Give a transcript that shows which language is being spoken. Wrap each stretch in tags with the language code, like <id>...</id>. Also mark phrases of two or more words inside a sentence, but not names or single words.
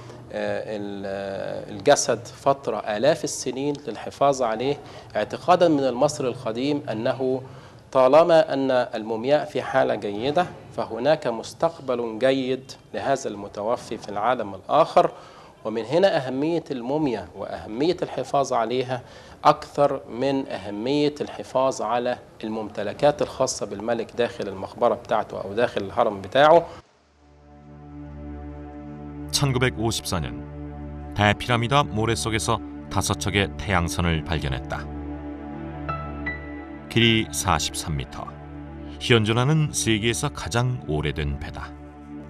<ar>الجسد فترة آلاف السنين للحفاظ عليه اعتقادا من المصري القديم أنه طالما أن المومياء في حالة جيدة فهناك مستقبل جيد لهذا المتوفي في العالم الآخر. ومن هنا أهمية الموميا وأهمية الحفاظ عليها أكثر من أهمية الحفاظ على الممتلكات الخاصة بالملك داخل المقبرة بتاعته أو داخل الهرم بتاعه.</ar> <ko>1954년 대피라미드 모래 속에서 5척의 태양선을 발견했다. 길이 43m, 현존하는 세계에서 가장 오래된 배다.</ko>